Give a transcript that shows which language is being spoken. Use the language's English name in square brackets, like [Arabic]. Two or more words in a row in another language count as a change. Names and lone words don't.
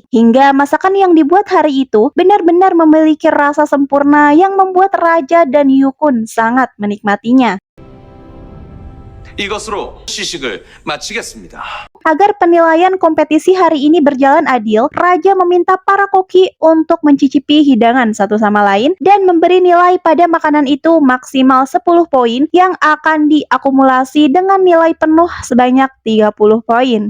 [Indonesian] Hingga masakan yang dibuat hari itu benar-benar memiliki rasa sempurna yang membuat Raja dan Yukun sangat menikmatinya. [Korean] 이것으로 시식을 마치겠습니다. [Indonesian] Agar penilaian kompetisi hari ini berjalan adil, Raja meminta para koki untuk mencicipi hidangan satu sama lain dan memberi nilai pada makanan itu maksimal 10 poin yang akan diakumulasi dengan nilai penuh sebanyak 30 poin.